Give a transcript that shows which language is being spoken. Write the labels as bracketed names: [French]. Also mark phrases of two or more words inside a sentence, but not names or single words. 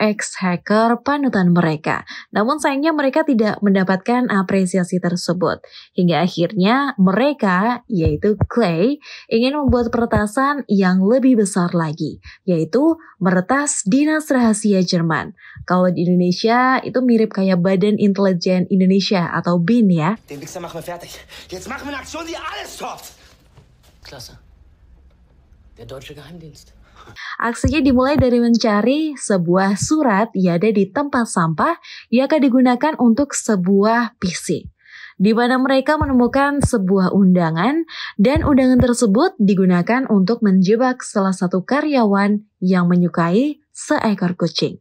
[Indonesian] X hacker panutan mereka. Namun sayangnya mereka tidak mendapatkan apresiasi tersebut. Hingga akhirnya mereka, yaitu Clay, ingin membuat peretasan yang lebih besar lagi, yaitu meretas Dinas Rahasia Jerman. Kalau di Indonesia itu mirip kayak Badan Intelijen Indonesia atau BIN ya. [German] Den Wichser machen wir fertig. Jetzt machen wir eine Aktion, die alles toppt. Klasse. Der deutsche Geheimdienst. [Indonesian] Aksinya dimulai dari mencari sebuah surat yang ada di tempat sampah yang akan digunakan untuk sebuah PC. Di mana mereka menemukan sebuah undangan dan undangan tersebut digunakan untuk menjebak salah satu karyawan yang menyukai seekor kucing.